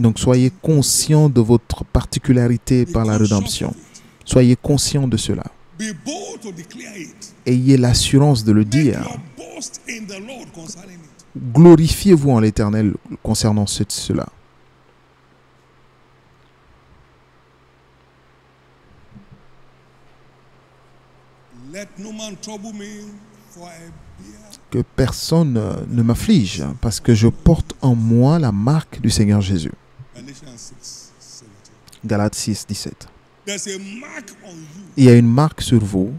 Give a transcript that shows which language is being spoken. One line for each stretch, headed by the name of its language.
French: Donc soyez conscients de votre particularité par la rédemption. Soyez conscients de cela.
English: Be bold to declare it.
French: Ayez l'assurance de le
English: Make
French: dire.
English: your boast in the Lord concerning it.
French: Glorifiez-vous en l'Éternel concernant cela.
English: Let no man trouble me, for I bear
French: Que personne ne m'afflige, parce que je porte en moi la marque du Seigneur Jésus.
English: Galatians 6:17.
French: Galates 6, 17.
English: There's a mark on you
French: Il y a une marque sur vous